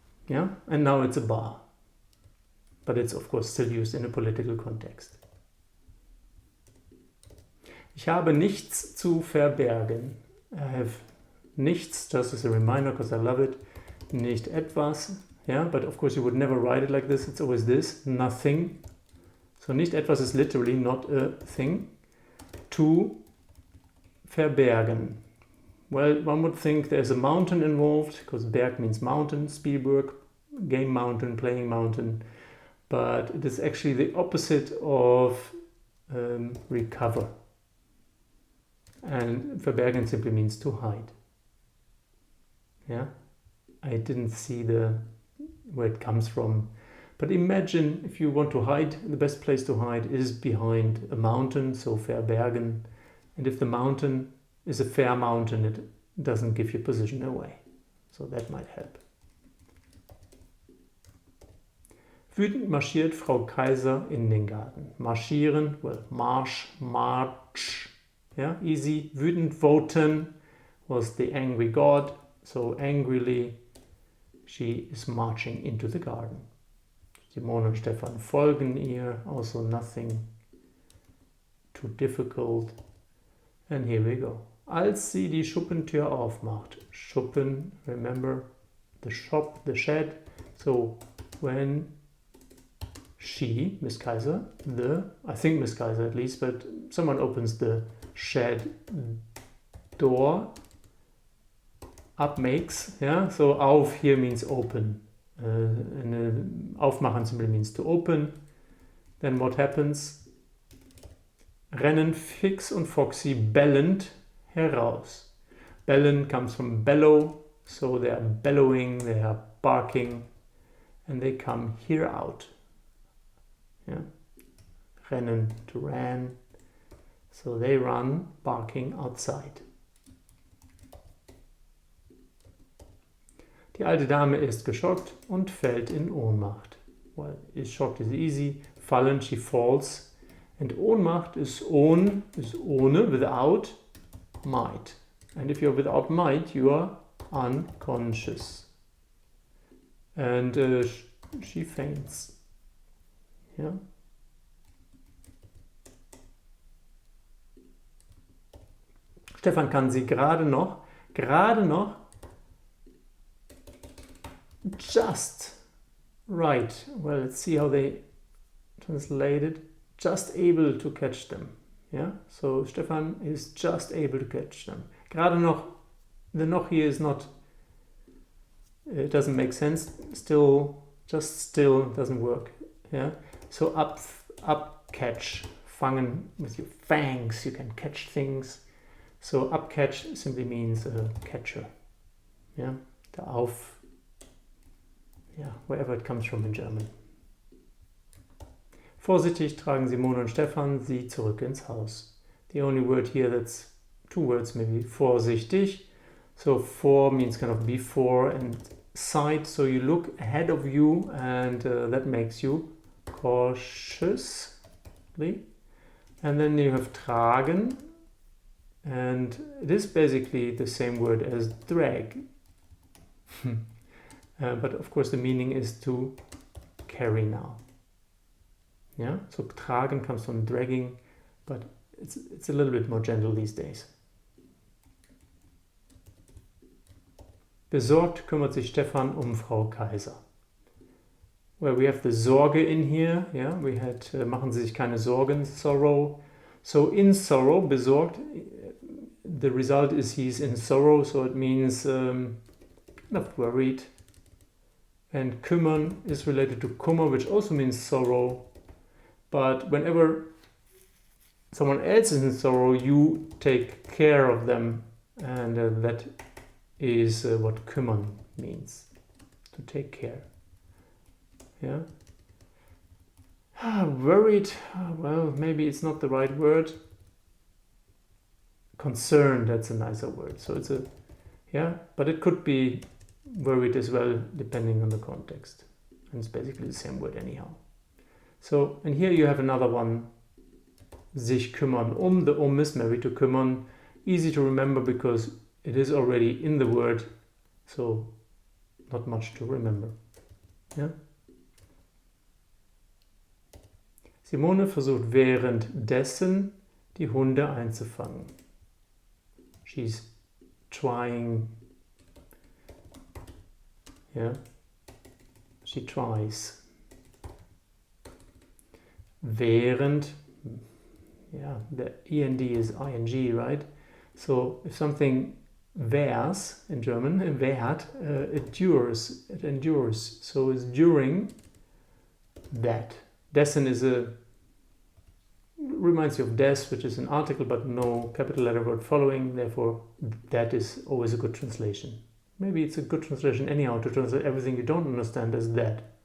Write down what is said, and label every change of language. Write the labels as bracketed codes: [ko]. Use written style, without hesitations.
[en] Yeah, and now it's a bar. But it's of course still used in a political context. [de] Ich habe nichts zu verbergen. [en] I have nichts, just as a reminder, because I love it. [de] nicht etwas. [en] Yeah, but of course you would never write it like this. It's always this, nothing. So [de] nicht etwas [en] is literally not a thing. To verbergen. Well, one would think there's a mountain involved, because Berg means mountain, Spielberg, game mountain, playing mountain. But it is actually the opposite of recover. And verbergen simply means to hide. Yeah, I didn't see where it comes from. But imagine if you want to hide, the best place to hide is behind a mountain, so verbergen. And if the mountain is a fair mountain, it doesn't give your position away. So that might help. [de] Wütend marschiert Frau Kaiser in den Garten. [en] Marschieren, well, march, march. Yeah, easy. Wütend voten was the angry god. So angrily she is marching into the garden. [de] Simone und Stefan folgen ihr. [en] Also nothing too difficult. And here we go. [de] Als sie die Schuppentür aufmacht. [en] Schuppen, remember the shop, the shed. So when she, Miss Kaiser, I think Miss Kaiser at least, but someone opens the shed door, up makes, yeah, so auf here means open, and aufmachen simply means to open. Then what happens? [de] Rennen Fix und Foxy bellend heraus. [en] Bellen comes from bellow, so they are bellowing, they are barking, and they come here out. Yeah, rennen to ran, so they run barking outside. [de] Die alte Dame ist geschockt und fällt in Ohnmacht. [en] Well, is shocked is easy. Fallen, she falls. And Ohnmacht is ohne, without might. And if you're without might, you are unconscious. And she faints. Yeah. [de] Stefan kann sie gerade noch, [en] just right. Well, let's see how they translate it. Just able to catch them. Yeah, so Stefan is just able to catch them. [de] Gerade noch, [en] the noch here is not, it doesn't make sense. Still, just still doesn't work. Yeah, so up catch, fangen with your fangs, you can catch things. So up catch simply means a catcher. Yeah, the auf, yeah, wherever it comes from in German. [de] Vorsichtig tragen Simone und Stefan sie zurück ins Haus. [en] The only word here that's two words maybe, vorsichtig. So for means kind of before, and sight, so you look ahead of you, and that makes you cautiously. And then you have tragen, and it is basically the same word as drag. But of course the meaning is to carry now. Yeah, so tragen comes from dragging, but it's a little bit more gentle these days. [de] Besorgt kümmert sich Stefan Frau Kaiser. [en] Well, we have the Sorge in here. Yeah, we had [de] machen Sie sich keine Sorgen, [en] sorrow. So in sorrow, besorgt, the result is he's in sorrow, so it means not worried. And kümmern is related to Kummer, which also means sorrow. But whenever someone else is in sorrow, you take care of them, and that is what kümmern means, to take care. Yeah. Worried, well, maybe it's not the right word. Concerned, that's a nicer word. So it's but it could be worried as well, depending on the context. And it's basically the same word anyhow. So, and here you have another one, sich kümmern. The is maybe to kümmern. Easy to remember because it is already in the word, so not much to remember. Yeah? [de] Simone versucht währenddessen die Hunde einzufangen. [en] She's trying Yeah, she tries. Während, yeah, the END is ING, right? So if something währt in German, währt, it endures. So it's during that. Dessen is reminds you of des, which is an article but no capital letter word following, therefore that is always a good translation. Maybe it's a good translation anyhow to translate everything you don't understand as that.